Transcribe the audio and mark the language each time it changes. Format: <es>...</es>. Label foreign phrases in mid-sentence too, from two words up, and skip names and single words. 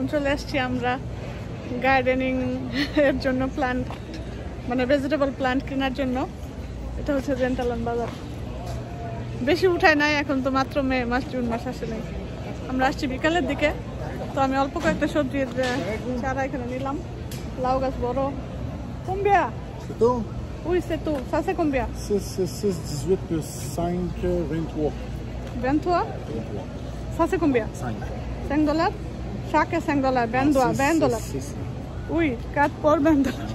<bn>চলে আসছি আমরা গার্ডেনিং এর জন্য প্লান্ট মানে</bn> <en>vegetable plant</en> <bn>কেনার জন্য। এটা হচ্ছে জেন্টালন বাজার। বেশি উঠায় নাই, এখন তো মাত্র মে মাস, জুন মাস আসে নাই। আমরা আসছি বিকালের দিকে। তো আমি অল্প কয়েকটা সবজির চারা এখানে নিলাম। লাউ গাছ বড়।</bn> <fr>Combien? Oui, c'est tout. Ça c'est combien? 18 plus 5, 23. 23? Ça c'est combien? 5 dollars? Chaque est 5 dollars. 20 dollars. Oui, 4 pour 20 dollars.</fr>